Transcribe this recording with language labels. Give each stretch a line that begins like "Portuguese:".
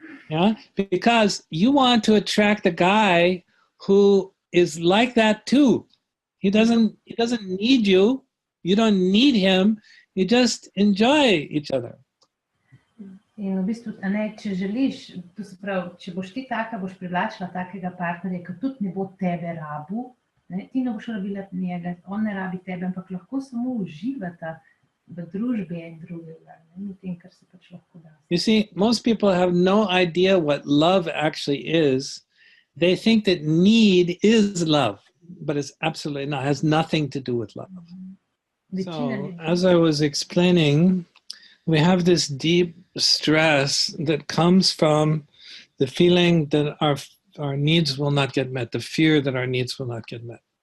English: Yeah, because you want to attract a guy who is like that too. He doesn't need you. You don't need him. You just enjoy each other.
Slovenian: In v bistvu, če želiš, to se pravi, če boš ti taka, boš privlačila takega partnerja, ki tudi ne bo tebe rabu, ti ne boš rabila njega, on ne rabi tebe, ampak lahko samo uživata v družbi en drugega, in tem, kar se pač lahko da.
English: You see, most people have no idea what love actually is. They think that need is love, but it's absolutely not. It has nothing to do with love. So, as I was explaining, we have this deep stress that comes from the feeling that our needs will not get met, the fear that our needs will not get met.